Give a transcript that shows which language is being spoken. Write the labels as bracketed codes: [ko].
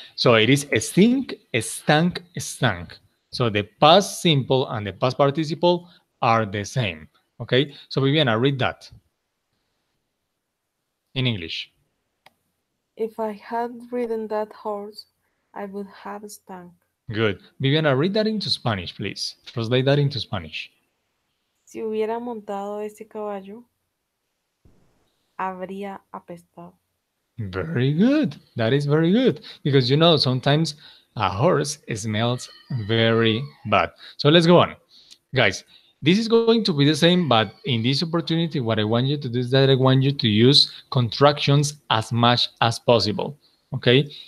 [en] So it is stink, stank, stank. So the past simple and the past participle are the same. Okay. So Viviana, read that in English. If I had ridden that horse, I would have stank. Good. Viviana, read that into Spanish, please. Translate that into Spanish. [es] Si hubiera montado ese caballo, habría apestado. [en] Very good. That is very good. Because sometimes a horse smells very bad. So let's go on. Guys, this is going to be the same, but in this opportunity, what I want you to do is that I want you to use contractions as much as possible. Okay?